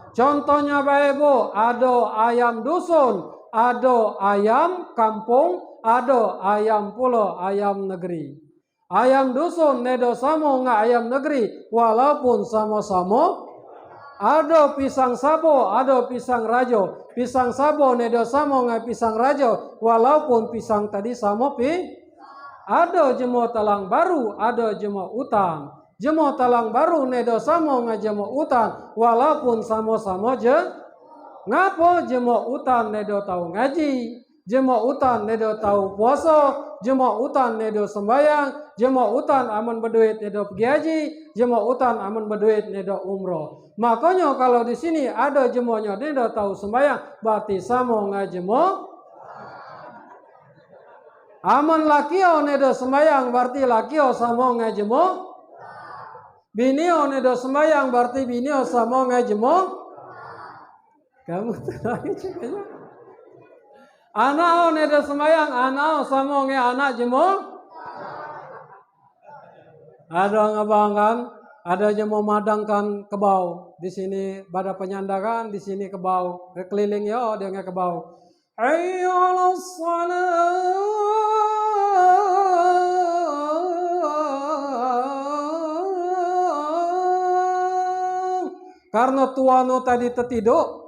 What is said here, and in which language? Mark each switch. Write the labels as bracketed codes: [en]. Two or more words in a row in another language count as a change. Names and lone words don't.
[id] Contohnya Bapak Ibu, ada ayam dusun, ada ayam kampung, ada ayam pulau, ayam negeri. [pse] Ayam dusun nedo samo nga ayam negeri, walaupun sama-sama ada pisang sabo, ada pisang rajo. Pisang sabo nedo samo nga pisang rajo, walaupun pisang tadi samo ada jemo talang baru, ada jemo utang. Jemo talang baru nedo samo nga jemo utang, walaupun sama-sama Ngapo jemo utan nedo tahu ngaji, jemo utan nedo tahu puasa, jemo utan nedo sembayang, jemo utan aman berduit nedo pergi haji, jemo utan aman berduit nedo umroh. Makanya kalau di sini ada jemonya nedo tahu sembayang, berarti samo ngajemo. Aman lakio nedo sembayang, berarti lakio samo ngajemo. Binio nedo sembayang, berarti binio samo ngajemo. [id] Kamu terakhir cakapnya. [pse] Anak nedo sembayang, anak samo nge anak jemo. Ada ngabangkan, ada jemo madangkan kebau. Di sini pada penyandakan, di sini kebau. Keliling ya, dia nge kebau. [id] Ayolah salat. Karena tuano tadi tertidur.